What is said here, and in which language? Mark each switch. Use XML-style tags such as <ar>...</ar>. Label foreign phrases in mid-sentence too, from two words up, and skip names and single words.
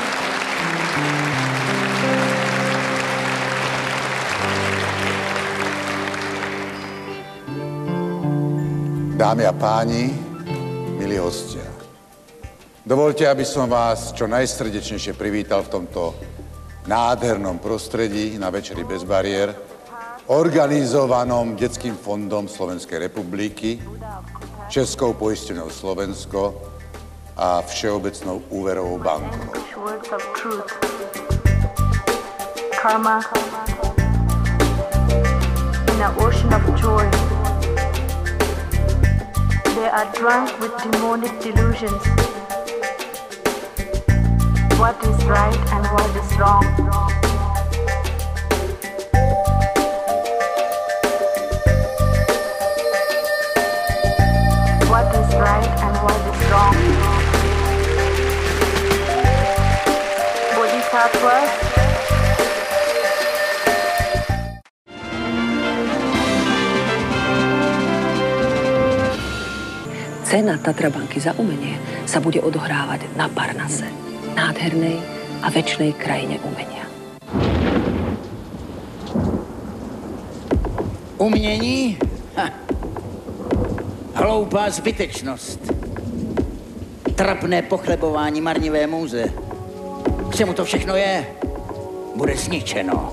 <sk>Dámy a páni, milí hostia, dovoľte, aby som vás čo najsrdečnejšie privítal v tomto nádhernom prostredí na Večeri bez bariér, organizovanom Detským fondom Slovenskej republiky, Českou poisťovňou Slovensko a Všeobecnou úverovou bankou.</sk> <en>Karma in an ocean of joy. They are drunk with demonic delusions. What is right and what is wrong? What is right and what is wrong? Bodhisattvas.</en> <sk>Cena Tatrabanky za umenie sa bude odohrávať na Parnase, nádhernej a večnej krajine umenia.</sk> <cs>Umění? Hloupá zbytečnost. Trapné pochlebování marnivé můze. K čemu to všechno je? Bude zničeno.</cs>